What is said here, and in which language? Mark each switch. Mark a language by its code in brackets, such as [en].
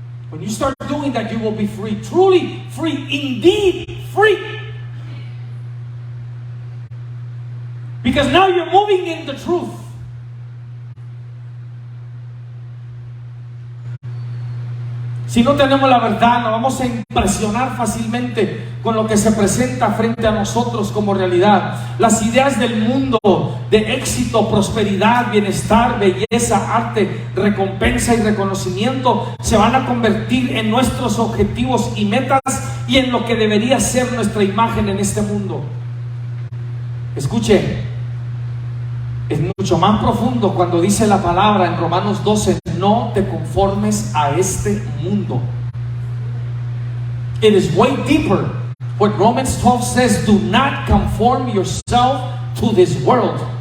[en] When you start doing that, you will be free. Truly free. Indeed free. Because now you're moving in the truth. [es] Si no tenemos la verdad, nos vamos a impresionar fácilmente con lo que se presenta frente a nosotros como realidad. Las ideas del mundo de éxito, prosperidad, bienestar, belleza, arte, recompensa y reconocimiento se van a convertir en nuestros objetivos y metas y en lo que debería ser nuestra imagen en este mundo. Escuche, es mucho más profundo cuando dice la palabra en Romanos 12, no te conformes a este mundo. [en] It is way deeper. What Romans 12 says, do not conform yourself to this world.